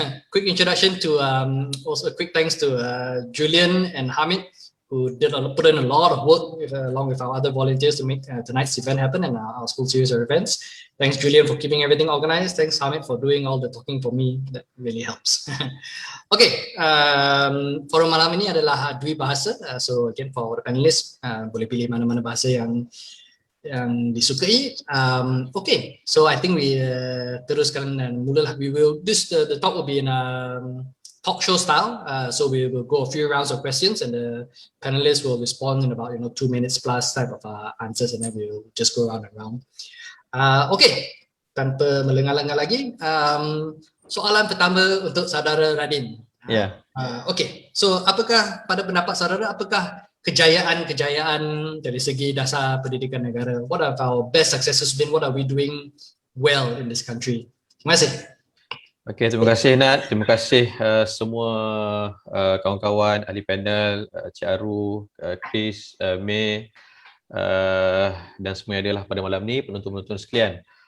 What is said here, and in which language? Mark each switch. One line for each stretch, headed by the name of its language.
English: Quick introduction to, also quick thanks to Julian and Hamid, who put in a lot of work along with our other volunteers to make tonight's event happen and our school series of events. Thanks Julian for keeping everything organized. Thanks Hamid for doing all the talking for me. That really helps.
Malay: Okay, forum malam ini adalah dui bahasa.
English: So again for the panelists,
Malay: boleh pilih mana-mana bahasa yang disukai.
English: Okay, so I think we
Malay: teruskan dan mulalah.
English: The talk will be in talk show style, so we will go a few rounds of questions and the panelists will respond in about 2 minutes plus type of answers, and then we'll just go round and round.
Malay: Okay, tanpa melengah-lengah lagi, soalan pertama untuk saudara Radin.
English: Yeah.
Malay: Okay, so apakah pada pendapat saudara, apakah kejayaan dari segi dasar pendidikan negara?
English: What have our best successes been? What are we doing well in this country?
Malay: Terima kasih. Okey, terima kasih Nat. Terima kasih semua kawan-kawan ahli panel, Cik Aru, Chris, May dan semua yang adalah pada malam ni, penonton-penonton sekalian.